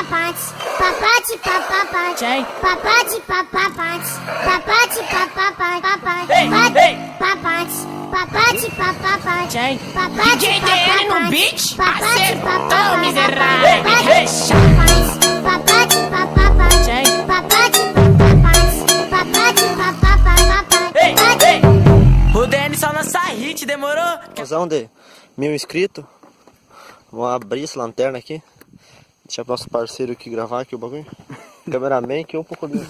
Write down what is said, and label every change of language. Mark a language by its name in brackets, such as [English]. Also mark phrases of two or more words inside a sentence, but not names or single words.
[Portuguese] papapate, papate, papapate, papate, papapate, papate, papapate, papate, papate, papapate, papate, DJ DN no beat, papate, acertou, miserável. papate, papapate, papate, papate, papate. O DENIS só lança hit, demorou? Razão de 1000 inscritos. Vamos abrir essa lanterna aqui. Deixar o nosso parceiro aqui gravar aqui o bagulho. Cameraman aqui um pouco ali.